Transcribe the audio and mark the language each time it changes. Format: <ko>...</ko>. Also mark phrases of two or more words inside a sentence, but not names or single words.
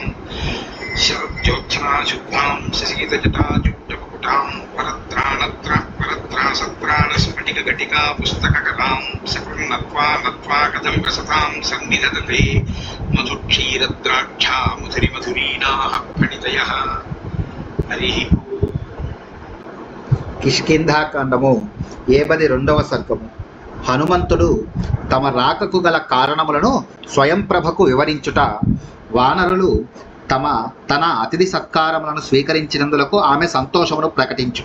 <sa>शरज्योत्सना शुद्धां शशीतजटाजुट्टमुकुटां परत्राणस्फटिकघटिका पुस्तककलां सकृन्नत्वा नत्वा कथमिव सतां सन्निधत्ते मधुक्षीरद्राक्षा मधुरिमधुरीणाः फणितयः। हरिः</sa> <te>కిష్కింధాకాండము 72వ సర్గము. హనుమంతుడు తమ రాకకు గల కారణములను స్వయంప్రభకు వివరించుట, వానరులు తన అతిథి సత్కారములను స్వీకరించినందులకు ఆమె సంతోషమును ప్రకటించుట.</te>